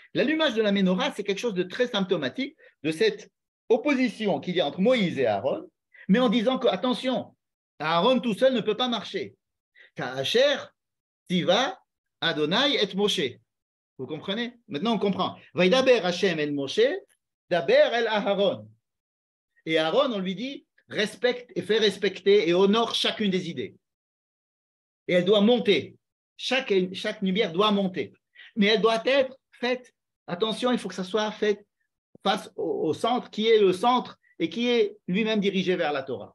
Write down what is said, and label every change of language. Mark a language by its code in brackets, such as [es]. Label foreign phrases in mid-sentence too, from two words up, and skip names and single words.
[fr] L'allumage de la menorah, c'est quelque chose de très symptomatique de cette opposition qu'il y a entre Moïse et Aaron, mais en disant que, attention, Aaron tout seul ne peut pas marcher. [he] כאשר, צוה, אדני את משה. [fr] Vous comprenez? Maintenant, on comprend. [he] וידבר השם אל משה, דבר אל אהרן. [fr] Et Aaron, on lui dit, respecte et fais respecter et honore chacune des idées. Et elle doit monter. Chaque lumière doit monter. Mais elle doit être faite, attention, il faut que ça soit fait face au centre, qui est le centre et qui est lui-même dirigé vers la Torah.